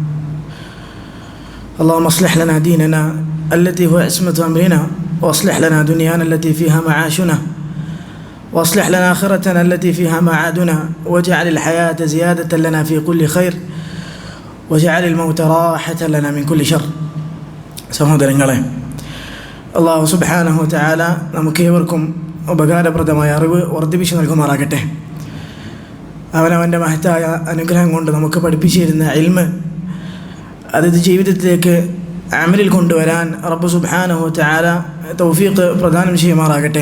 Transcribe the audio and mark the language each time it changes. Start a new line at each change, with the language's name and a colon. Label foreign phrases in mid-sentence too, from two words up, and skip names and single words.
Arabic: اللهم اصلح لنا ديننا التي هو عصمة أمرنا، واصلح لنا دنيانا التي فيها معاشنا، واصلح لنا آخرتنا التي فيها معادنا، واجعل الحياة زيادة لنا في كل خير، واجعل الموت راحة لنا من كل شر.
Malayalam: സഹോദരങ്ങളെ, അല്ലാഹു
Arabic: سبحانه وتعالى
Malayalam: നമുക്കേവർക്കും ഉപകാരപ്രദമായ അറിവ് വർദ്ധിപ്പിച്ചു നൽകുമാറാകട്ടെ. അവനവൻ്റെ മഹത്തായ അനുഗ്രഹം കൊണ്ട് നമുക്ക് പഠിപ്പിച്ചിരുന്ന ഇൽമ് അത് ജീവിതത്തിലേക്ക് അമലിൽ കൊണ്ടുവരാൻ റബ്ബ്
Arabic: سبحانه وتعالى
Malayalam: തൗഫീഖ് പ്രദാനം ചെയ്യുമാറാകട്ടെ.